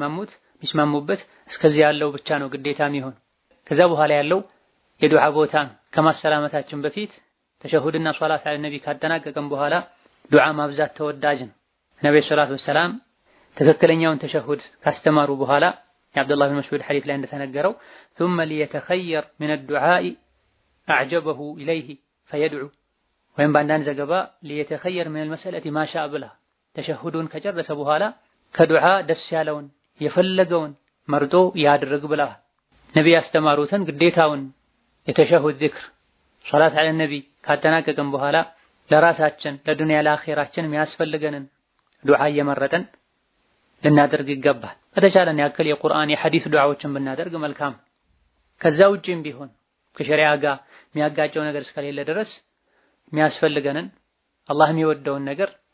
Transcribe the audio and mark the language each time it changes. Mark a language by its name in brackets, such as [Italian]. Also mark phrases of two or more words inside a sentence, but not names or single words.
[Amharic] የሚስማሙበት እስከዚህ ያለው ብቻ ነው ግዴታ የሚሆን። ከዛ በኋላ ያለው የዱዓ ቦታ ነው። ከማሰላመታችን በፊት ተሸሁድና [Arabic] صلاة على النبي [Amharic] ካጠናቀቀም በኋላ ዱዓ ማብዛት ተወዳጅ ነው። ነብዩ [Arabic] صلى الله عليه وسلم [Amharic] ትክክለኛውን ተሸሁድ ካስተማሩ በኋላ የአብዱላህ ብን መስዑድ ሐዲስ ላይ እንደተነገረው [Arabic] ثم ليتخير من الدعاء أعجبه إليه فيدعو [Amharic] ወይም በአንዳንድ ዘገባ [Arabic] ليتخير من المسألة ما شاء [Amharic] ብላ ተሸሁዱን ከጨረሰ በኋላ ከዱዓ ደስ ያለውን የፈለገውን መርጦ ያድርግ ብለዋል። ነብይ ያስተማሩትን ግዴታውን የተሸሁድ ዚክር [Arabic] صلاة على النبي [Amharic] ካጠናቀቅም በኋላ ለራሳችን ለዱንያ ለአኺራችን የሚያስፈልገንን ዱዓ እየመረጠን ልናደርግ ይገባል። ከተቻለን ያክል የቁርአን የሐዲስ ዱዓዎችን ብናደርግ መልካም። ከዛ ውጪም ቢሆን ከሸሪዓ ጋር የሚያጋጨው ነገር እስከሌለ ድረስ የሚያስፈልገንን አላህ የሚወደውን ነገር